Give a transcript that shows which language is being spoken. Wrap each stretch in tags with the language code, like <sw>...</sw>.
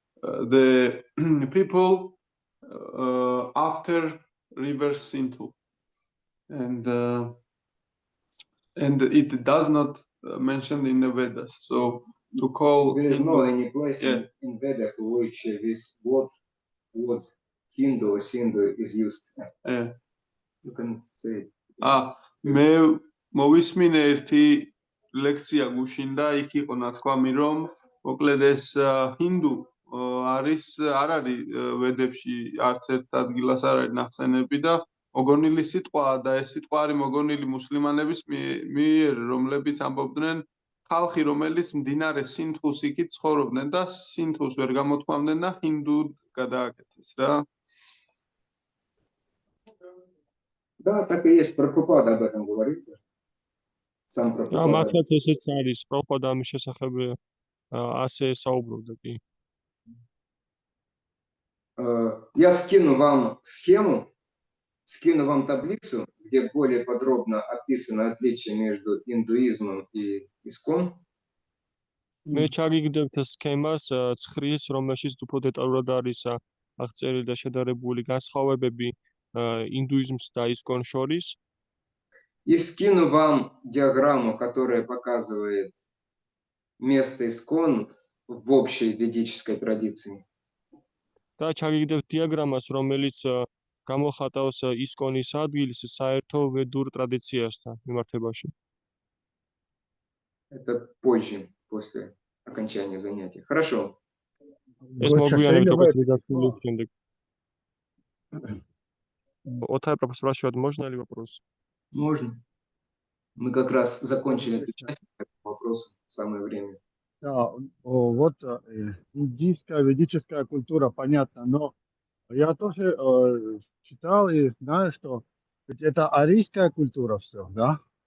<en>The people after river Sindhu, and it does not mentioned in the Vedas. So to call There is Hindu, no any place Yeah. in Veda in which this word Hindu or Sindhu is used. You can say it.</en> <ka>მე მოვისმინე ერთი ლექცია გუშინ და იქ იყო ნათქვამი რომ მოკლედ ეს ჰინდუ არის არ არის ვედებში არც ერთ ადგილას არ არის ნახსენები და მოგონილი სიტყვაა და ეს სიტყვა არის მოგონილი მუსლიმანების მიერ, რომლებიც ამბობდნენ ხალხი რომელიც მდინარე სინთუს იქით ცხოვრობდნენ და სინთუს ვერ გამოთქვამდნენ და ჰინდუ გადააკეთეს რა.</ka> <ru>Да, так и есть. Прабхупада об этом говорит. Сам</ru> <ka>და</ka> <ru>Прабхупада.</ru> <ka>მართლაც ესეც არის, პროფადა ამის შესახებ ასე საუბრობდა კი.</ka> <ru>Я скину вам схему скину вам таблицу, где более подробно описано отличие между индуизмом и искон.</ru> <ka>მე ჩაგიგდებთ სქემას ცხრილს, რომელშიც უფრო დეტალურად არის აღწერილი და შედარებული განსხვავებები ინდუიზმს და ისკონ შორის.</ka> <ru>И скину вам диаграмму, которая показывает место искон в общей ведической традиции.</ru> <ka>და ჩაგიგდებთ დიაგრამას, რომელიც გამოხატავს ისკონის ადგილს საერთო ვედურ ტრადიციასთან მიმართებაში.</ka> <ru>Это позже, после окончания занятия. Хорошо.</ru> <ka>ეს მოგვიანებით როგორც დასრულების შემდეგ.</ka> <ru>Отай профессор, можно ли вопрос? Можно. Мы как раз закончили эту часть, так вопрос самое время. Да, вот индийская ведическая культура, понятно, но я тоже читал и знаю, что ведь это арийская культура все, да?</ru>